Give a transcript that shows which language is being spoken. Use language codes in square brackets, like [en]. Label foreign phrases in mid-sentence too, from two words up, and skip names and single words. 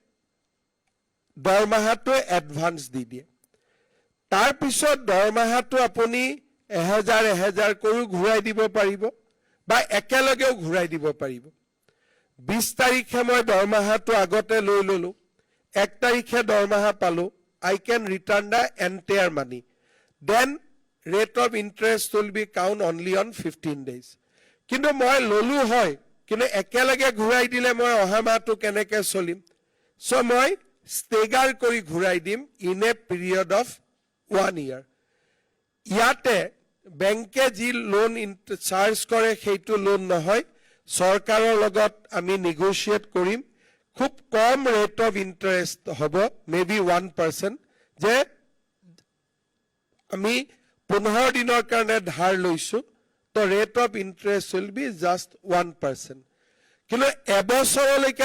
[as] দৰমহাটো এডভান্স দি দিয়ে তাৰ পিছত দৰমহাটো আপুনি 1000 কৰি ঘূৰাই দিব পাৰিব বা একেলগেও ঘূৰাই দিব পাৰিব 20 তাৰিখে মই দৰমহাটো আগতে লৈ ললো 1 তাৰিখে দৰমহা পালো [en] I can return the entire money then rate of interest will be count only on 15 days [as] কিন্তু মই ললো হয় কিন্তু একেলগে ঘূৰাই দিলে মই অহা মাহটো কেনেকৈ চলিম সো মই ষ্টেগাৰ কৰি ঘূৰাই দিম [en] in a period of 1 year [as] ইয়াতে বেংকে যি লোন চাৰ্জ কৰে সেইটো লোন নহয় চৰকাৰৰ লগত আমি নেগোশিয়েট কৰিম খুব কম [en] rate of interest [as] হ'ব মেবি 1% যে আমি 15 দিনৰ কাৰণে ধাৰ লৈছো তো [en] rate of interest will be just 1% [as] কিন্তু এবছৰলৈকে